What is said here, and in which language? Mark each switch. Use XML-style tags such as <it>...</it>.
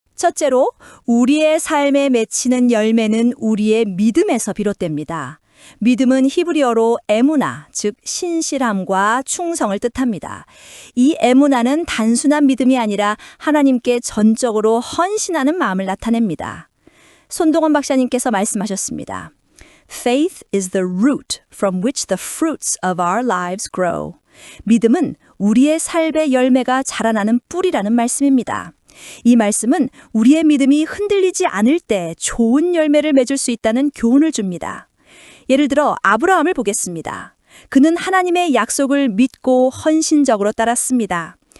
<ko>첫째로, 우리의 삶에 맺히는 열매는 우리의 믿음에서 비롯됩니다. 믿음은 히브리어로 에무나, 즉 신실함과 충성을 뜻합니다. 이 에무나는 단순한 믿음이 아니라 하나님께 전적으로 헌신하는 마음을 나타냅니다. 손동원 박사님께서 말씀하셨습니다.</ko> <en>Faith is the root from which the fruits of our lives grow.</en> <ko>믿음은 우리의 삶의 열매가 자라나는 뿌리라는 말씀입니다. 이 말씀은 우리의 믿음이 흔들리지 않을 때 좋은 열매를 맺을 수 있다는 교훈을 줍니다. 예를 들어 아브라함을 보겠습니다. 그는 하나님의 약속을 믿고 헌신적으로 따랐습니다.</ko>